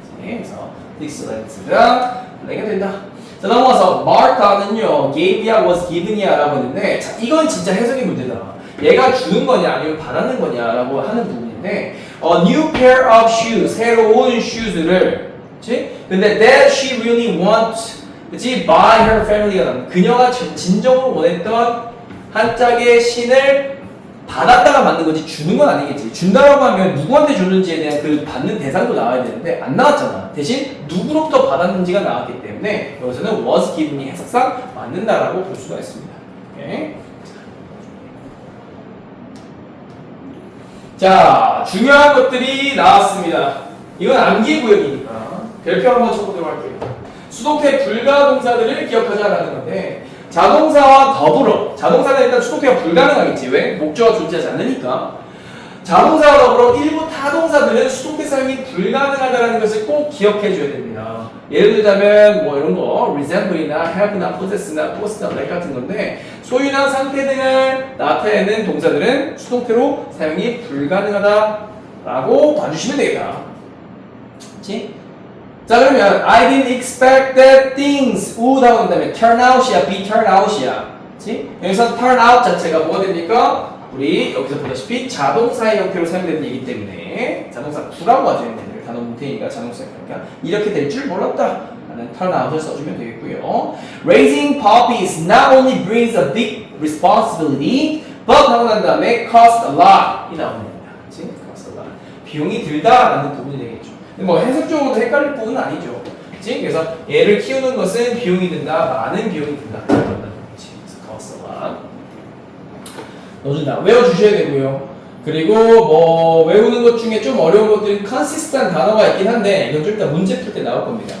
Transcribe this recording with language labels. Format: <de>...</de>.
<ko>네, 그래서 딕스랜드가 플레이가 된다. 자, 넘어가서 Martha는요 gave야</ko> <en>was given</en> <ko>이야 라고 했는데 자, 이건 진짜 해석의 문제다. 얘가 주는 거냐 아니면 받았는 거냐 라고 하는 부분인데</ko> <en>a new pair of shoes,</en> <ko>새로운 shoes를 그치? 근데</ko> <en>that she really wants</en> <ko>그치?</ko> <en>by her family</en> <ko>가 나온 그녀가 진정으로 원했던 한 짝의 신을 받았다가 받는 거지 주는 건 아니겠지. 준다라고 하면 누구한테 줬는지에 대한 그 받는 대상도 나와야 되는데 안 나왔잖아. 대신 누구로부터 받았는지가 나왔기 때문에 여기서는</ko> <en>was given</en> <ko>이 해석상 맞는다라고 볼 수가 있습니다. 오케이? 자, 중요한 것들이 나왔습니다. 이건 암기 구역이니까 별표 한번 쳐보도록 할게요. 수동태 불가 동사들을 기억하자라는 건데 자동사와 더불어 자동사는 일단 수동태가 불가능하겠지. 왜? 목적어가 존재하지 않으니까 자동사와 더불어 일부 타동사들은 수동태 사용이 불가능하다는 것을 꼭 기억해 줘야 됩니다. 예를 들자면 뭐 이런 거 resemble이나 have나 possess나 post나 like 같은 건데 소유나 상태 등을 나타내는 동사들은 수동태로 사용이 불가능하다라고 봐주시면 되겠다. 그렇지? 자 그러면</ko> <en>I didn't expect that things would</en> <ko>하고 다음에</ko> <en>turn out이야 be turn out이야.</en> <ko>그렇지? 여기서</ko> <en>turn out</en> <ko>자체가 뭐가 됩니까? 우리 여기서 보다시피 자동사의 형태로 사용되는 얘기 때문에 자동사 구라고 하죠. 얘네들 단어 문태니까 자동사니까 이렇게 될 줄 몰랐다 라는</ko> <en>turn out</en> <ko>을 써주면 되겠고요.</ko> <en>Raising puppies not only brings a big responsibility but</en> <ko>하고 난 다음에</ko> <en>cost a lot</en> <ko>이 나옵니다. 그치?</ko> <en>cost a lot</en> <ko>비용이 들다 라는 부분이 되겠죠. 근데 뭐 해석적으로도 헷갈릴 부분은 아니죠. 그치? 그래서 얘를 키우는 것은 비용이 든다 많은 비용이 든다 그래서</ko> <en>cost a lot</en> <ko>넣어준다. 외워주셔야 되고요. 그리고 뭐 외우는 것 중에 좀 어려운 것들은 consist한 단어가 있긴 한데 이건 좀 이따 문제 풀 때 나올 겁니다.</ko>